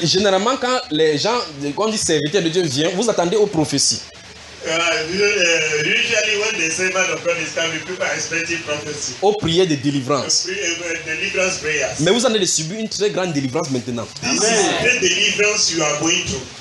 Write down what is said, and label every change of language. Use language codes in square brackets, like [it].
[fr] Généralement, quand les gens, quand on dit serviteur de Dieu vient, vous attendez aux prophéties. [en] Usually when the servant of God is coming, people are expecting prophecy. [fr] Aux prières de délivrance. [en] Deliverance prayers. [fr] Mais vous en avez subi une très grande délivrance maintenant. [en] This is the deliverance you are going through.